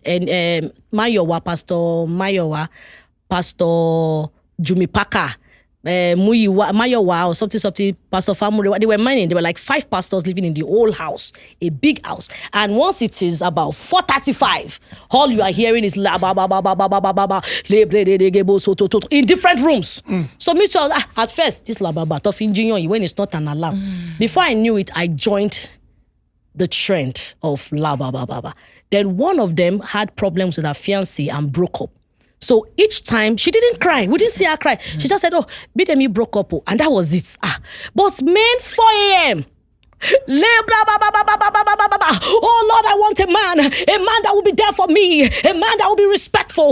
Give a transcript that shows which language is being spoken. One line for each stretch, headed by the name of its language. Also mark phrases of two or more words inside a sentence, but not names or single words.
English: And Pastor Jumipaka, Mayowa or something, Pastor Famure. They were many. There were like 5 pastors living in the whole house, a big house. And once it is about 4:35, all you are hearing is la ba ba ba ba ba ba ba ba in different rooms. So me too, at first, this la ba ba tough engineer when it's not an alarm. Before I knew it, I joined the trend of la ba ba ba ba. Then one of them had problems with her fiancé and broke up. So each time, she didn't cry. We didn't see her cry. She just said, Bidemi broke up. And that was it. But men, 4 a.m. Oh, Lord, I want a that will be there for me, a man that will be respectful.